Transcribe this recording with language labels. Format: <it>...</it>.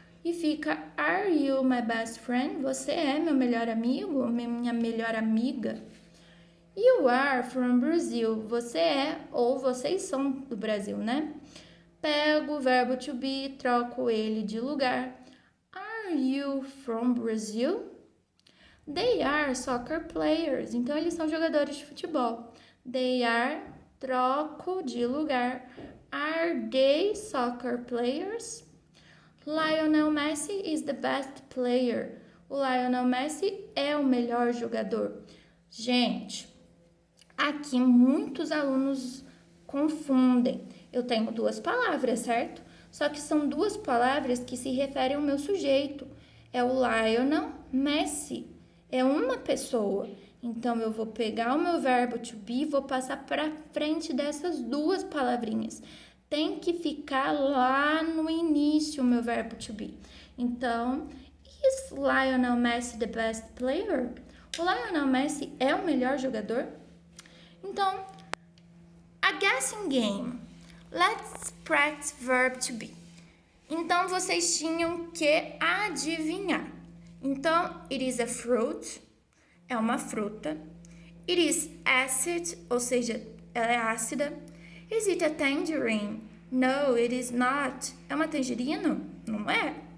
<pt>E fica,</pt> <en>are you my best friend?</en> <pt>Você é meu melhor amigo, minha melhor amiga?</pt> <en>You are from Brazil.</en> <pt>Você é ou vocês são do Brasil, né? Pego o verbo to be, troco ele de lugar.</pt> <en>Are you from Brazil? They are soccer players.</en> <pt>Então, eles são jogadores de futebol.</pt> <en>They are,</en> <pt>troco de lugar.</pt> <en>Are they soccer players? Lionel Messi is the best player.</en> <pt>O Lionel Messi é o melhor jogador. Gente, aqui muitos alunos confundem. Eu tenho duas palavras, certo? Só que são duas palavras que se referem ao meu sujeito. É o Lionel Messi. É uma pessoa. Então, eu vou pegar o meu verbo to be e vou passar para frente dessas duas palavrinhas. Tem que ficar lá no início o meu verbo to be.</pt> <en>Então, is Lionel Messi the best player?</en> <pt>O Lionel Messi é o melhor jogador?</pt> <en>Então, a guessing game. Let's practice verb to be.</en> <pt>Então, vocês tinham que adivinhar. Então,</pt> <en>it is a fruit,</en> <pt>é uma fruta.</pt> <en>It is acid,</en> <pt>ou seja, ela é ácida.</pt> <en>Is it a tangerine? No, it is not.</en> <pt>É uma tangerina? Não é.</pt>